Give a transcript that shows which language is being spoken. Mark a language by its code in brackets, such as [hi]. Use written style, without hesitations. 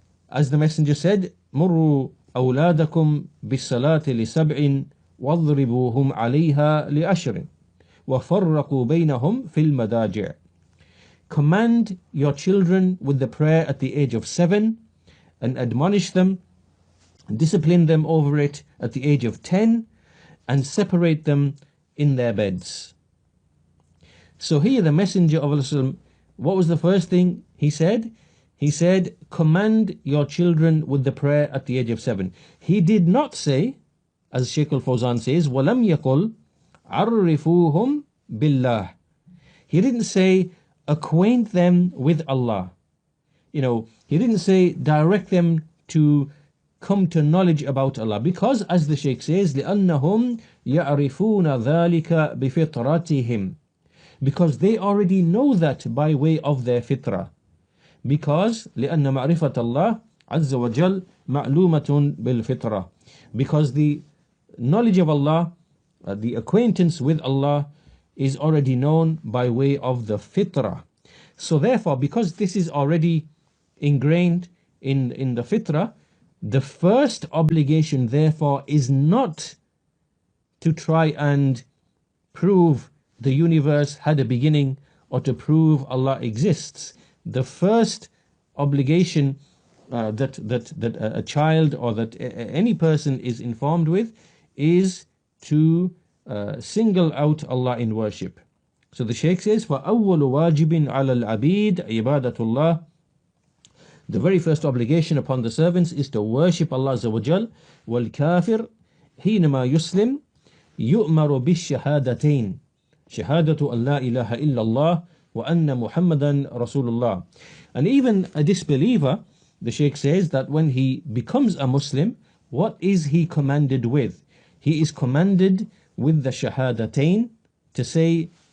[en] As the Messenger said, [ar] مُرُّوا أَوْلَادَكُمْ بِالصَّلَاةِ لِسَبْعٍ وَاضْرِبُوهُمْ عَلَيْهَا لِأَشْرٍ وَفَرَّقُوا بَيْنَهُمْ فِي الْمَدَاجِعِ. [en] Command your children with the prayer at the age of 7 and admonish them, discipline them over it at the age of 10 and separate them in their beds. So here the Messenger of Allah, what was the first thing he said? He said, command your children with the prayer at the age of 7. He did not say, as Shaykh Al-Fawzan says, [ar] وَلَمْ يَقُلْ عَرِّفُوهُمْ بِاللَّهِ. [en] He didn't say, acquaint them with Allah. He didn't say, direct them to come to knowledge about Allah. Because, as the Shaykh says, [ar] لِأَنَّهُمْ يَعْرِفُونَ ذَلِكَ بِفِطْرَتِهِمْ. [en] Because they already know that by way of their fitrah. Because [ar] لأن معرفة الله عز وجل معلومة بالفطرة. [en] Because the knowledge of Allah, the acquaintance with Allah, is already known by way of the fitrah. So therefore, because this is already ingrained in the fitrah, the first obligation therefore is not to try and prove the universe had a beginning or to prove Allah exists. The first obligation that a child or that any person is informed with is to single out Allah in worship. So the Shaykh says, [ar] فَأَوَّلُ وَاجِبٍ عَلَى الْعَبِيدِ عِبَادَةُ اللَّهِ. [en] The very first obligation upon the servants is to worship Allah Azza wa Jal. [ar] وَالْكَافِرْ حِينَمَا يُسْلِمْ يُؤْمَرُ بِالشَّهَادَتَيْنِ شَهَادَةُ أَن لَا إِلَهَ إِلَّا اللَّهِ وَأَنَّ مُحَمَّدًا رَسُولُ اللَّهِ. [en] And even a disbeliever, the Shaykh says that when he becomes a Muslim, what is he commanded with? He is commanded with the shahadatain, to say